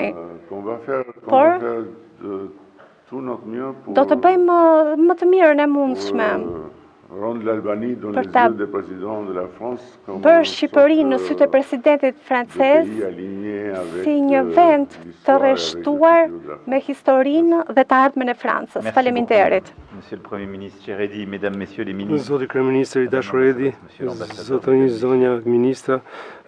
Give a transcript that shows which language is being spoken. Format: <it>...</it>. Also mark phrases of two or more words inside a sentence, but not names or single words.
<sq>Por do të bëjmë më të mirën e mundshme për ta bërë Shqipërinë në sytë e presidentit francez si një vend të rreshtuar me historinë dhe të ardhmen e Francës. Faleminderit.</sq> <fr>Monsieur le Premier ministre, cher Edi, mesdames, messieurs les ministres.</fr> <sq>Zoti kryeministri i dashur Edi, zonja ministra,</sq>